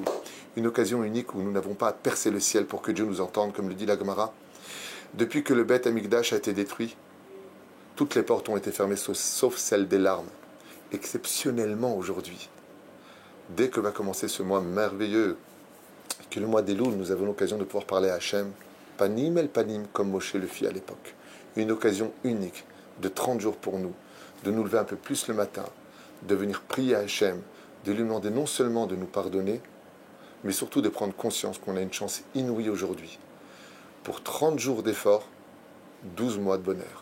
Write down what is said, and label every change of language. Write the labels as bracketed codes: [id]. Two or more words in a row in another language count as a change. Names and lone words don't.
[fr] Une occasion unique où nous n'avons pas à percer le ciel pour que Dieu nous entende, comme le dit la Gemara. Depuis que le Beth Amikdash a été détruit, toutes les portes ont été fermées, sauf celle des larmes. Exceptionnellement aujourd'hui, dès que va commencer ce mois merveilleux, que le mois d'Elul, nous avons l'occasion de pouvoir parler à Hachem, [he] פנים אל פנים, [fr] comme Moshe le fit à l'époque. Une occasion unique de 30 jours pour nous, de nous lever un peu plus le matin, de venir prier à Hachem, de lui demander non seulement de nous pardonner, mais surtout de prendre conscience qu'on a une chance inouïe aujourd'hui. Pour 30 jours d'effort, 12 mois de bonheur.